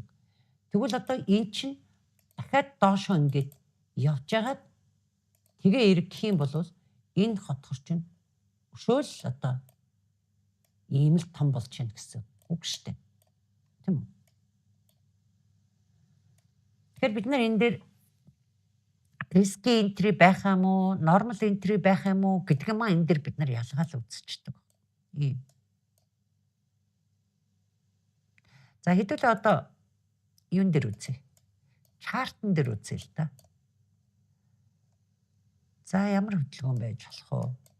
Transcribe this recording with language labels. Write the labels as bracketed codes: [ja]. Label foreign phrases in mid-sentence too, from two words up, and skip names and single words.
[mn] Тэгвэл одоо эн чинь дахиад доошоо ингээд явж байгаад тэгээ эргэх юм бол энэ хотхор чинь өшөөл одоо ийм л том болж байна гэсэн үг шүү дээ. Тийм үү? Тэгэхээр бид нар энэ дээр [en] risky entry [mn] байх юм уу, [en] normal entry [mn] байх юм уу гэдэг юм энэ дээр бид нар ялгаал үзчихдэг. Ийм. За хэдүүлээ одоо юун дээр үзье. Чартн дээр үзье л да. За ямар хөдөлгөөн байж болох вэ?